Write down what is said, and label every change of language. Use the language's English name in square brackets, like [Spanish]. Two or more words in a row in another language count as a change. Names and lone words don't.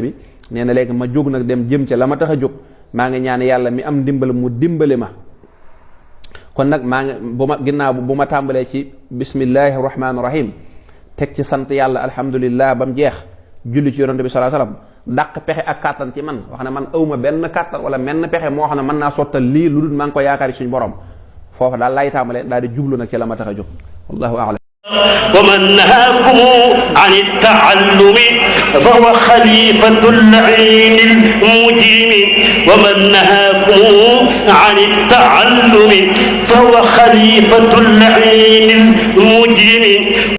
[Wolof] bi nee na léegi ma jóg nag dem jëm ca la ma tax a jóg maa ngi ñaan yàlla mi am ndimbal mu dimbali ma kon nag maa ngi ginnaaw bu ma tàmbalee ci [Arabic] بسم الله الرحمن الرحيم [Wolof] teg ci sant yàlla alhamdulillah ba mu jeex julli ci yonante bi [Arabic] صلى الله عليه وسلم [Wolof] dàq pexe ak kàttan ci man wax ne man awma benn kàttan wala menn pexe moo xam ne mën naa sottal lii lu dul maa ngi ko yaakaar ci suñu borom foofu daal laay tàmbalee daal di jublu nag ci la ma tax a jóg [Arabic] والله أعلم ومن نهاكم عن التعلم فهو خليفة اللعين المجرم ومن نهاكم عن التعلم فهو خليفة اللعين المجرم